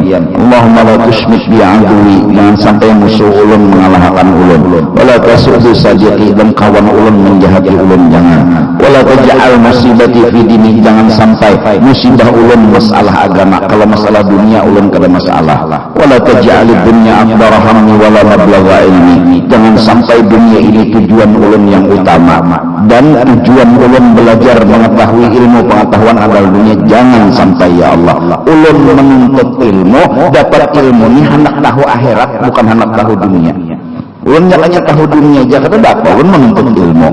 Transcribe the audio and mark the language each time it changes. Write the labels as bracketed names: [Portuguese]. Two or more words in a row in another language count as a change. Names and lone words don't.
[Arabic] Allahumma la tushmit bi adui, [Banjar] jangan sampai musuh ulun mengalahkan ulun. [Arabic] Wala tasudu sajati, [Banjar] dan kawan ulun menjahati ulun jangan. [Arabic] Wala taj'al musibati fi dini, [Banjar] jangan sampai musibah ulun masalah agama. Kalau masalah dunia ulun kada masalah. [Arabic] Wala taj'al dunya akbar hammi wala mablagha ilmi, [Banjar] jangan sampai dunia ini tujuan ulun yang utama dan tujuan ulun belajar mengetahui ilmu pengetahuan adalah dunia. Jangan sampai [Arabic] ya Allah [Banjar] ulun menuntut ilmu, dapat ilmu ini hendak tahu akhirat, bukan hendak tahu dunia. Ulun jangannya tahu dunia aja kata dapat ulun menuntut ilmu.